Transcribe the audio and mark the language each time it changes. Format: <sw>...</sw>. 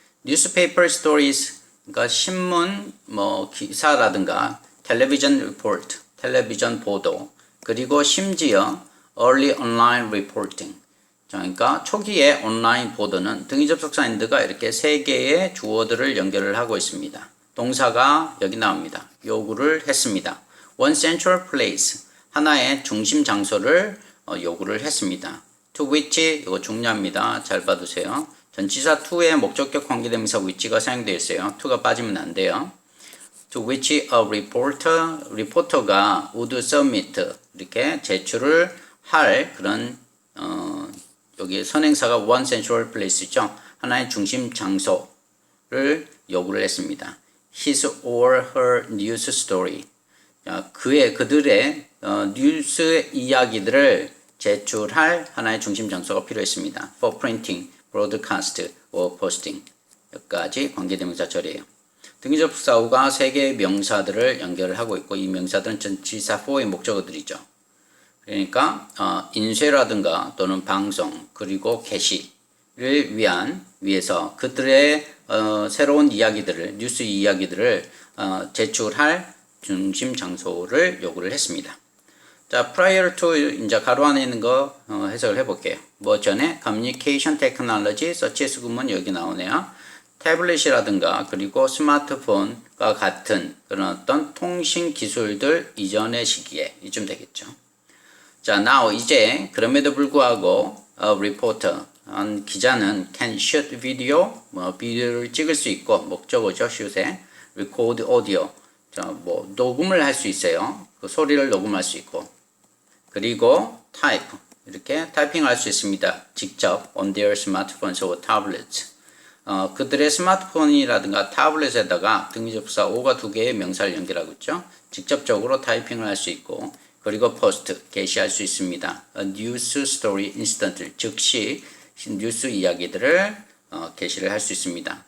<en>newspaper stories,</en> <ko>그러니까 신문 기사라든가</ko> <en>television report,</en> <ko>텔레비전 보도, 그리고 심지어</ko> <en>early online reporting,</en> <ko>그러니까 초기의 온라인 보도는 등위 접속사 and가 이렇게 세 개의 주어들을 연결을 하고 있습니다. 동사가 여기 나옵니다. 요구를 했습니다.</ko> <en>One central place,</en> <ko>하나의 중심 장소를 요구를 했습니다.</ko> <en>To which,</en> <ko>이거 중요합니다. 잘 봐두세요. 전치사 to의 목적격 관계대명사 which가 사용되어 있어요. to가 빠지면 안 돼요.</ko> <en>To which a reporter</en> <ko>가</ko> <en>would submit,</en> <ko>이렇게 제출을 할 그런 여기 선행사가</ko> <en>one central place</en> <ko>죠. 하나의 중심 장소를 요구를 했습니다.</ko> <en>His or her news story.</en> <ko>그들의 뉴스 이야기들을 제출할 하나의 중심 장소가 필요했습니다.</ko> <en>For printing, broadcast, or posting.</en> <ko>여기까지 관계대명사 절이에요. 등기접속사가 세 개의 명사들을 연결을 하고 있고 이 명사들은 전치사 for의 목적어들이죠. 그러니까 인쇄라든가 또는 방송 그리고 게시를 위해서 그들의 새로운 이야기들을 뉴스 이야기들을 제출할 중심 장소를 요구를 했습니다. 자,</ko> <en>prior to</en> <ko>이제 가로 안에 있는 거 해석을 해볼게요. 뭐 전에</ko> <en>communication technology such as</en> <ko>구문 여기 나오네요. 태블릿이라든가 그리고 스마트폰과 같은 그런 어떤 통신 기술들 이전의 시기에 이쯤 되겠죠. 자,</ko> <en>now</en> <ko>이제 그럼에도 불구하고 reporter, 기자는</ko> <en>can shoot video,</en> <ko>비디오를 찍을 수 있고 목적어죠, shoot에</ko> <en>record audio,</en> <ko>자, 녹음을 할 수 있어요. 그 소리를 녹음할 수 있고 그리고</ko> <en>type,</en> <ko>이렇게 타이핑할 수 있습니다. 직접</ko> <en>on their smartphones or tablets.</en> <ko>그들의 스마트폰이라든가 타블렛에다가 등기접사 o가 두 개의 명사를 연결하고 있죠. 직접적으로 타이핑을 할 수 있고 그리고</ko> <en>post,</en> <ko>게시할 수 있습니다.</ko> <en>A news story instantly,</en> <ko>즉시 뉴스 이야기들을 게시를 할 수 있습니다.</ko>